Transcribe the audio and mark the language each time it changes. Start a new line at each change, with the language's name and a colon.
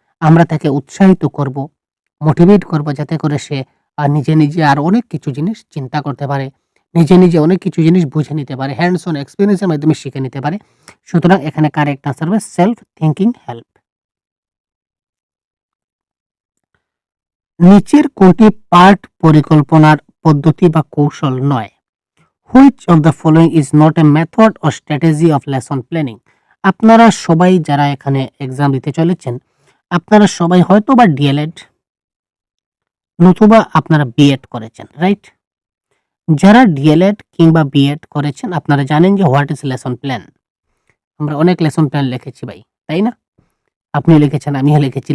Bangla: আমরা তাকে উৎসাহিত করব, মোটিভেট করব যাতে করে সে নিজে নিজে আর অনেক কিছু জিনিস চিন্তা করতে পারে, নিজে নিজে অনেক কিছু জিনিস বুঝে নিতে পারে, হ্যান্ডস অন এক্সপিরিয়েন্সের মাধ্যমে শিখে নিতে পারে। সুতরাং এখানে কারেক্ট আনসার হবে সেলফ থিঙ্কিং হেল্প। নিচের কোনটি পাঠ পরিকল্পনার পদ্ধতি বা কৌশল নয়?
English: Which of the following is not a method or strategy of lesson planning?
Bangla: আপনারা সবাই যারা এখানে এক্সাম দিতে চলেছেন, আপনারা সবাই হয়তো বা ডিএলএড নতুবা আপনারা বিএড করেছেন, রাইট? যারা ডিএলএড কিংবা বিএড করেছেন আপনারা জানেন যে হোয়াট ইজ লেসন প্ল্যান। আমরা অনেক লেসন প্ল্যান লিখেছি ভাই, তাই না? আপনিও লিখেছেন, আমিও লিখেছি।